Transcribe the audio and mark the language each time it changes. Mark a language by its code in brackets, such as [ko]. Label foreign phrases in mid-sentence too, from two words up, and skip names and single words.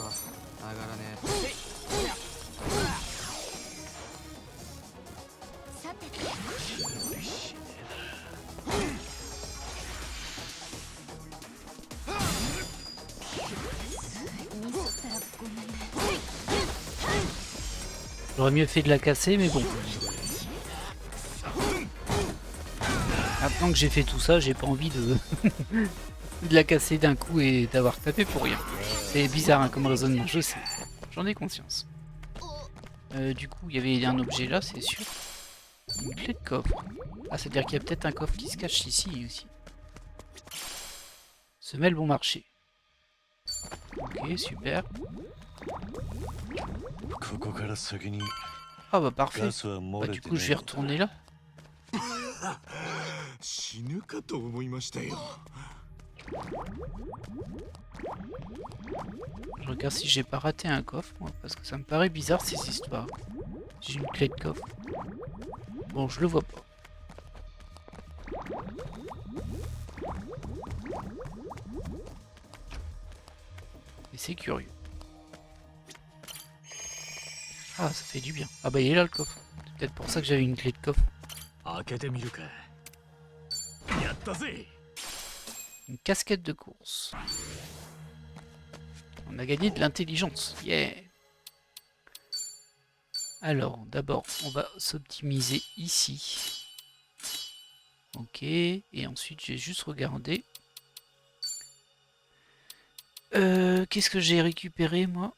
[ja] さてミスったらごめんね [fr] J'aurais mieux fait de la casser, mais bon. Maintenant que j'ai fait tout ça, j'ai pas envie de, de la casser d'un coup et d'avoir tapé pour rien. C'est bizarre hein, comme raisonnement, je sais. J'en ai conscience. Du coup, il y avait un objet là, c'est sûr. Une clé de coffre. Ah, c'est-à-dire qu'il y a peut-être un coffre qui se cache ici aussi. Semelle bon marché. Ok, super. [ja] ここから先に [fr] Ah bah parfait. [ja] ガスは [fr] Bah, [ja] 漏れ [fr] du [ja] て [fr] coup, [ja] ね [fr] je [ja] え [fr] vais [ja] のだ [fr] retourner là. [ja] 死ぬかと思いましたよ。 [fr] Je regarde si j'ai pas raté un coffre, moi, parce que ça me paraît bizarre ces histoires. J'ai une clé de coffre. Bon, je le vois pas. Et c'est curieux. Ah, ça fait du bien. Ah bah il est là le coffre. C'est peut-être pour ça que j'avais une clé de coffre. [ja] 開けてみるか。やったぜ。 [fr] Une casquette de course. On a gagné de l'intelligence. Yeah. Alors, d'abord, on va s'optimiser ici. Ok. Et ensuite, j'ai juste regardé. Qu'est-ce que j'ai récupéré, moi?